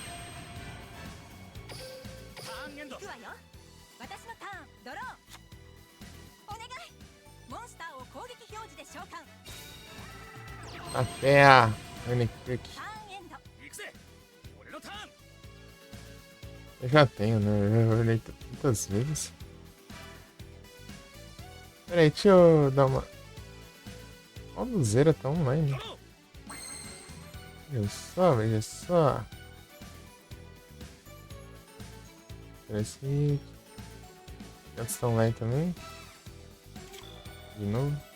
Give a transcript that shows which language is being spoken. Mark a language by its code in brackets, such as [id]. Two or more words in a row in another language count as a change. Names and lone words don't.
[ja] ターンエンド。イ行くわよ。私のターンドロー。お願い。モンスターを攻撃表示で召喚。 [pt] Até a Aniquick. [ja] ターンエンド。行くぜ。俺のターン。 [pt] Eu já tenho, né? Eu olhei tantas vezes. Peraí, deixa eu dar uma. Ó, o Zera tá online. [ja] ドロー。 [pt] Veja só, veja só. Parece. Eles estão online também. De novo.